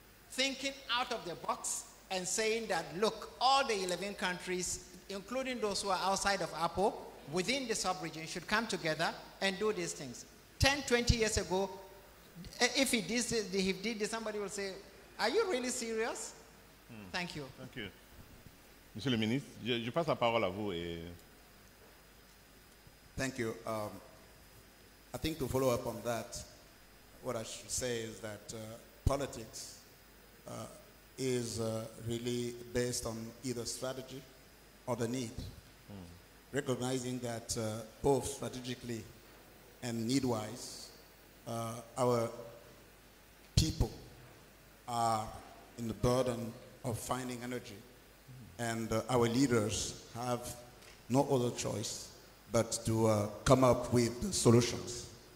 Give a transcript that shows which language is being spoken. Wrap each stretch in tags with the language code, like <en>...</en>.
<en>Thinking out of the box and saying that, look, all the 11 countries, including those who are outside of APO, within the sub-region, should come together and do these things. 10, 20 years ago, if he did this, somebody will say, are you really serious? Thank you. Thank you.</en> <fr>Monsieur le ministre, je passe la parole à vous.</fr> <en>Thank you. I think to follow up on that, what I should say is that politics is really based on either strategy or the need. Recognizing that both strategically and need-wise, our people are in the burden of finding energy, and our leaders have no other choice but to come up with the solutions.</en>